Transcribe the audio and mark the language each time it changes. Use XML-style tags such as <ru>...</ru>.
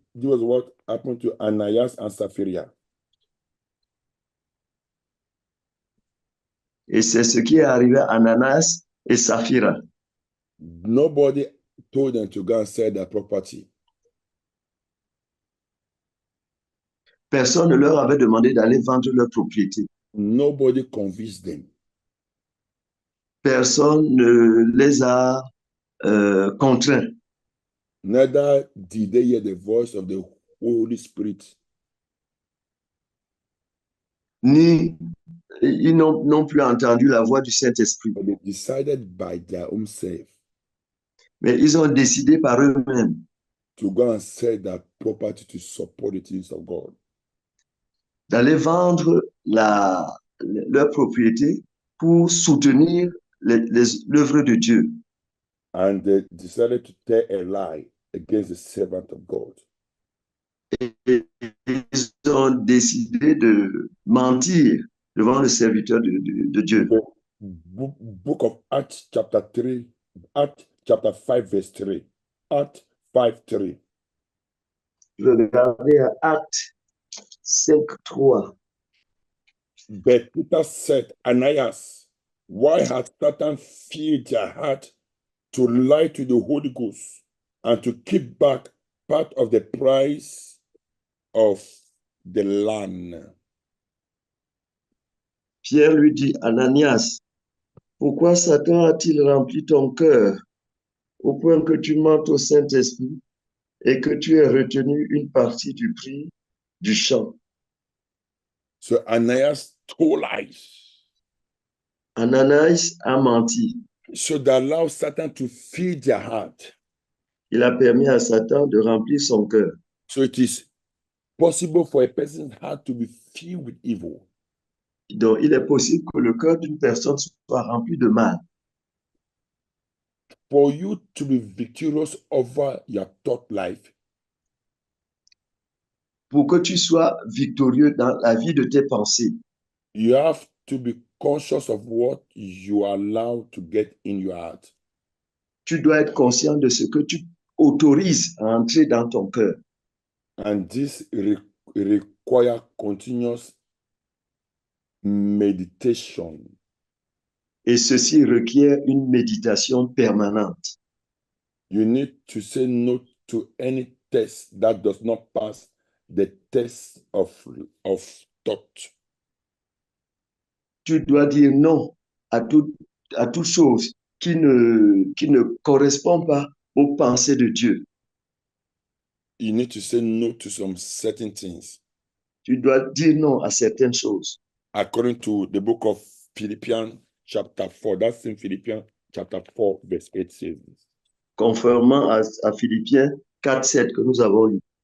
<en>was what happened to Ananias and Sapphira.</en> <fr>Et c'est ce qui est arrivé à Ananas et Saphira.</fr> <en>Nobody told them to go and sell their property.</en> <fr>Personne ne leur avait demandé d'aller vendre leur propriété.</fr> <en>Nobody convinced them.</en> <fr>Personne ne les a contraints.</fr> <en>Neither did they hear the voice of the Holy Spirit.</en> <fr>Ni ils n'ont plus entendu la voix du Saint-Esprit.</fr> <en>But they decided by their own self</en> <fr>Mais ils ont décidé par eux-mêmes</fr> <en>to go and sell their property to support the things of God.</en> <fr>d'aller vendre leur propriété pour soutenir l'œuvre de Dieu.</fr> <en>And they decided to tell a lie against the servant of God.</en> <fr>Et ils ont décidé de mentir devant le serviteur de Dieu.</fr> <en>The book of Acts chapter 3, Acts chapter 5 verse 3. Acts 5, 3.</en> <fr>Regardez à Actes 5, 3.</fr> <en>But Peter said, Ananias, why has Satan filled their heart to lie to the Holy Ghost and to keep back part of the price of the land?</en> <fr>Pierre lui dit, Ananias, pourquoi Satan a-t-il rempli ton cœur au point que tu mentes au Saint-Esprit et que tu aies retenu une partie du prix du champ?</fr> <en>So Ananias told lies.</en> <fr>Ananias a menti.</fr> <en>So they allow Satan to fill their heart.</en> <fr>Il a permis à Satan de remplir son cœur.</fr> <en>So it is possible for a person's heart to be filled with evil.</en> <fr>Donc, il est possible que le cœur d'une personne soit rempli de mal.</fr> <en>For you to be victorious over your thought life,</en> <fr>Pour que tu sois victorieux dans la vie de tes pensées,</fr> <en>you have to be conscious of what you allow to get in your heart.</en> <fr>tu dois être conscient de ce que tu autorises à entrer dans ton cœur.</fr> <en>And this requires continuous meditation.</en> <fr>Et ceci requiert une méditation permanente.</fr> <en>You need to say no to any test that does not pass the test of thought.</en> <fr>Tu dois dire non à toute chose qui ne correspond pas aux pensées de Dieu.</fr> <en>You need to say no to some certain things.</en> <fr>Tu dois dire non à certaines choses.</fr> <en>According to the book of Philippians chapter 4, that's in Philippians chapter 4 verse 8 says this.</en> <fr>Conformément à Philippiens 4, 7 que nous avons lu.</fr>